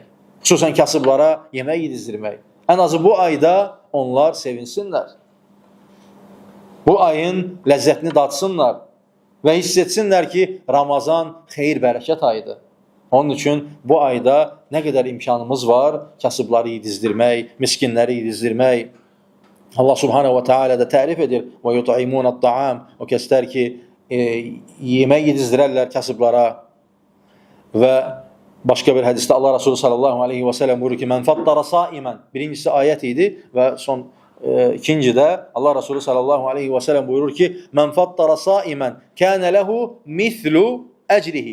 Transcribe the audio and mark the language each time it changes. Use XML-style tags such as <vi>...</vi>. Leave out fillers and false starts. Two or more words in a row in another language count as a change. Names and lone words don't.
<az>Xüsusən kasıblara yemək yedizdirmək. Ən azı bu ayda onlar sevinsinlər. Bu ayın ləzzətini dadsınlar və hiss etsinlər ki, Ramazan xeyir, bərəkət ayıdır. Onun üçün bu ayda nə qədər imkanımız var, kasıbları yedizdirmək, miskinləri yedizdirmək. Allah</az> <ar>سبحانه وتعالى</ar> <az>da tərif edir.</az> <ar>ويطعمون الطعام.</ar> <az>O kəslər ki, yemək yedizdirərlər kasıblara. Və başqa bir hədisdə Allah Resulü</az> <ar>صلى الله عليه وسلم</ar> <az>buyurur ki,</az> <ar>"من فطر صائما."</ar> <az>Birincisi ayət idi və ikincidə Allah Resulü</az> <ar>صلى الله عليه وسلم</ar> <az>buyurur ki,</az> <ar>"من فطر صائما كان له مثل أجره."</ar>